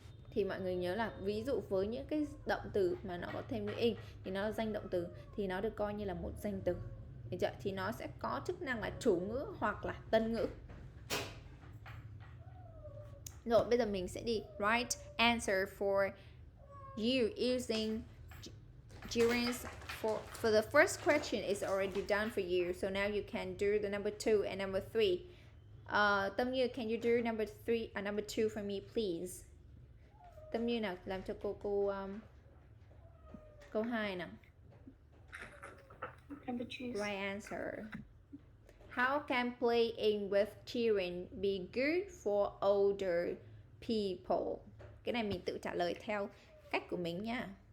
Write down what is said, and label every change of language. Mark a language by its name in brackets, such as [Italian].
[Vietnamese] Thì mọi người nhớ là ví dụ với những cái động từ mà nó có thêm chữ in thì nó là danh động từ, thì nó được coi như là một danh từ. Được chưa? Thì nó sẽ có chức năng là chủ ngữ hoặc là tân ngữ. Rồi bây giờ mình sẽ đi [English] write answer for you using gerunds. For the first question is already done for you, so now you can do the number 2 and number 3. Tâm Như, can you do number 2 for me please? [Vietnamese] Tâm Như nào, làm cho câu 2 nào. [English] Number 2. Right answer. How can playing with children be good for older people? [Vietnamese] Cái này mình tự trả lời theo cách của mình nha.